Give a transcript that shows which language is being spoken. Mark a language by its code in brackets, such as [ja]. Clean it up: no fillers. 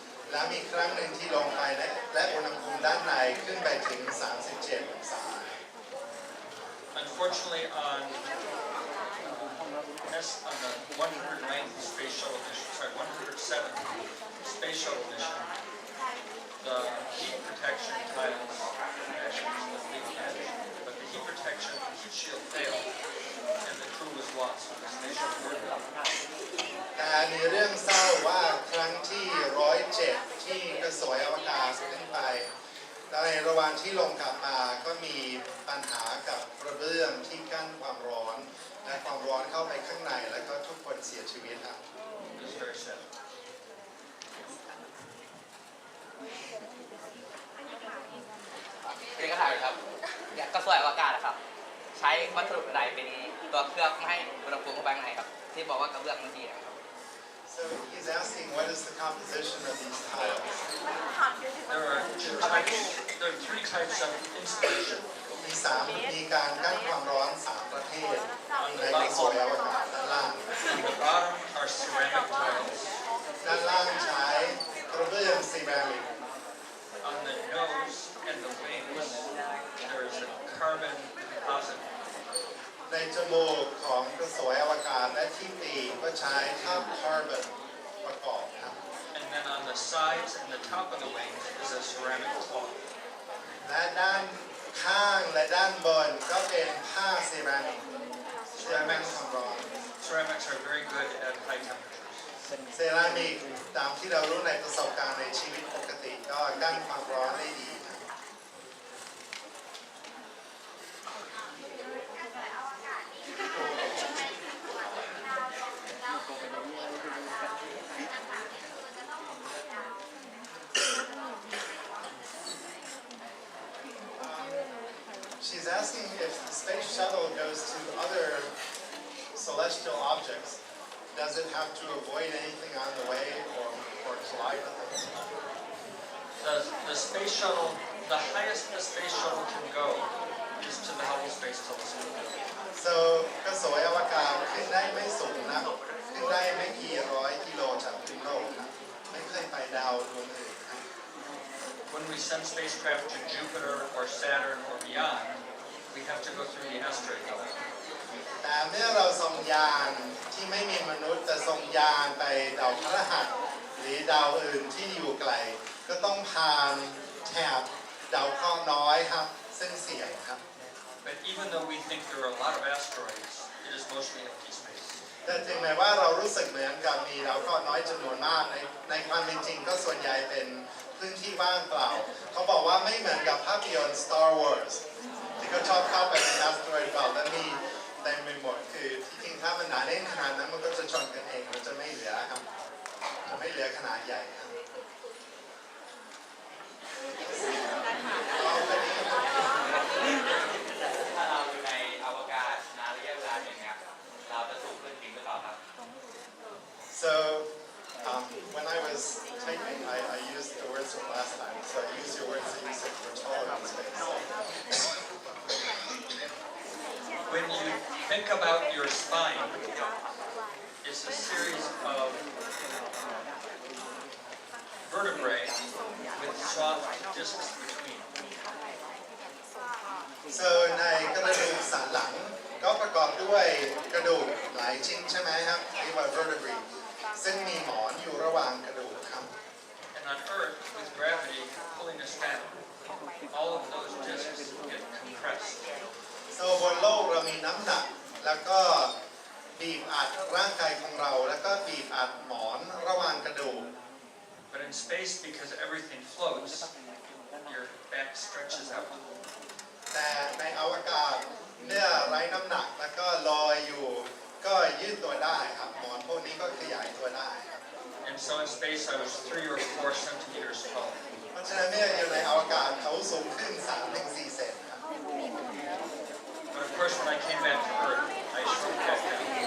[th] และมีครั้งหนึ่งที่ลงไปและอุณหภูมิด้านในขึ้นไปถึง 37 องศา [en] Unfortunately, on the 109th space shuttle mission, 107th space shuttle mission, the heat protection tiles actually was the big catch, but the heat protection heat shield failed, and the crew was lost. The space shuttle burned up. [th] แต่มีเรื่องเศร้าว่าครั้งที่107ที่กระสวยอวกาศขึ้นไปในระหว่างที่ลงกลับมาก็มีปัญหากับกระเบื้องที่กั้นความร้อนและความร้อนเข้าไปข้างในแล้วก็ทุกคนเสียชีวิตครับ [en] It was very sad. [th] เรียนก็ถามครับกระสวยอวกาศนะครับใช้วัสดุใดเป็นตัวเคลือบให้อุณหภูมิเข้าไปข้างในครับที่บอกว่ากระเบื้องมันดีนะครับ [en] So he's asking what is the composition of these tiles. There are three types of insulation. มีการกั้นความร้อน3ประเภทในกระสวยอวกาศด้านล่าง On the bottom are ceramic tiles. ด้านล่างใช้กระเบื้องซีรามิก On the nose and the wings, there is a carbon composite. ในจมูกของกระสวยอวกาศและที่ปีกก็ใช้ทับคาร์บอนประกอบครับ And then on the sides and the top of the wings is a ceramic cloth. และด้านข้างและด้านบนก็เป็นผ้าเซรามิกเพื่อแม่งความร้อน Ceramics are very good at high temperatures. เซรามิกตามที่เรารู้ในประสบการณ์ในชีวิตปกติก็กั้นความร้อนได้ดีครับ She's asking if the space shuttle goes to other celestial objects, does it have to avoid anything on the way or collide with them? The space shuttle the highest the space shuttle can go is to the Hubble Space Telescope. [th] so กระสวยอวกาศขึ้นได้ไม่สูงนะขึ้นได้ไม่กี่ร้อยกิโลจากพื้นโลกครับไม่เคยไปดาวดวงอื่นครับ [en] When we send spacecraft to Jupiter or Saturn or beyond, we have to go through the asteroid belt. [th] แต่เมื่อเราส่งยานที่ไม่มีมนุษย์แต่ส่งยานไปดาวพฤหัสหรือดาวอื่นที่อยู่ไกลก็ต้องผ่านแถบดาวเคราะห์น้อยครับซึ่งเสี่ยงครับ [en] But even though we think there are a lot of asteroids, it is mostly empty space. [th] แต่ถึงแม้ว่าเรารู้สึกเหมือนกับมีดาวเคราะห์น้อยจำนวนมากในความเป็นจริงก็ส่วนใหญ่เป็นพื้นที่ว่างเปล่าเขาบอกว่าไม่เหมือนกับภาพยนตร์ Star Wars ที่เขาชอบเข้าไปใน asteroid belt แล้วมีเต็มไปหมดคือที่จริงถ้ามันหนาแน่นขนาดนั้นมันก็จะชนกันเองมันจะไม่เหลือครับจะไม่เหลือขนาดใหญ่ครับ ถ้าเราอยู่ในอวกาศนานระยะเวลาอย่างเงี้ยเราจะสูงขึ้นจริงหรือเปล่าครับ [en] So when I was typing, I used the words from last time. So I used your words that you said we're taller in space. When you think about your spine, it's a series of vertebrae with soft discs between. [th] So ในกระดูกสันหลังก็ประกอบด้วยกระดูกหลายชิ้นใช่ไหมครับเรียกว่า vertebrae ซึ่งมีหมอนอยู่ระหว่างกระดูกครับ [en] And on Earth, with gravity pulling us down, all of those discs get compressed. [th] So บนโลกเรามีน้ำหนักแล้วก็บีบอัดร่างกายของเราแล้วก็บีบอัดหมอนระหว่างกระดูก [en] But in space, because everything floats, your back stretches out. [th] แต่ในอวกาศเมื่อไร้น้ำหนักแล้วก็ลอยอยู่ก็ยืดตัวได้ครับหมอนพวกนี้ก็ขยายตัวได้ครับ [en] And so in space, I was 3 or 4 centimeters tall. [th] เพราะฉะนั้นเนี่ยอยู่ในอวกาศเขาสูงขึ้น 3-4 เซนครับ [en] But of course, when I came back to Earth, I shrunk back down.